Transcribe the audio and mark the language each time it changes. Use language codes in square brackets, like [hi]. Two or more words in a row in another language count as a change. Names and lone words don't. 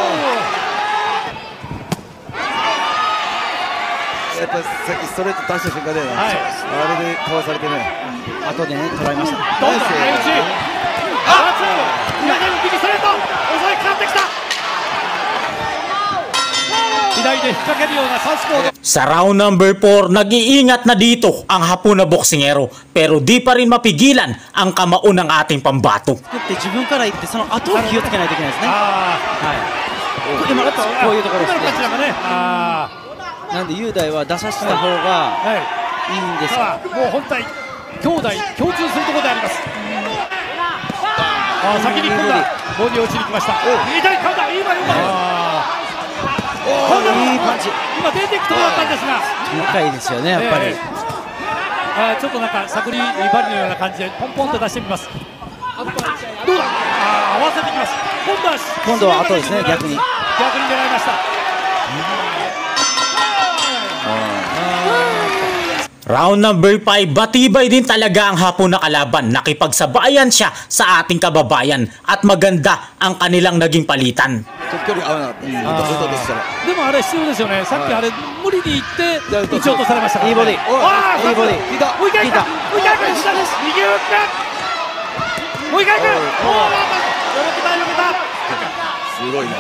[ja] やっぱさっきストレート出した瞬間で、あれでかわされてね。後でね、捉えました。どんどん相打ち。右ストレート襲いかかってきた。左で引っ掛けるようなサウスポー。 [tl] Sa [en] round number 4, [tl] nag-iingat na dito ang Hapon na boksingero, pero di pa rin mapigilan ang kamao ng ating pambato. [ja] 自分から言ってその後を気をつけないといけないですね。今こういうところですね。なんで雄大は出させた方がいいんですが、もう本体兄弟共通するところであります。先に今度はボディ落ちに来ました。左カウンター、今いいパンチ。今出ていくところだったんですが、細かいですよね、やっぱり。ちょっとなんかサクリバリのような感じでポンポンと出してみます。どうだ。合わせてきます。今度は後ですね。逆に狙いました。 [en] Round number 5, [tl] batibay din talaga ang Hapon na kalaban. Nakipagsabayan siya sa ating kababayan at maganda ang kanilang naging palitan. [ja] 距離合わなかった。でもあれ必要ですよね。さっきあれ無理にいって打ち落とされました。いいボディ。いいボディ。もう一回行く。右打ってもう一回行く。よけた。すごいな。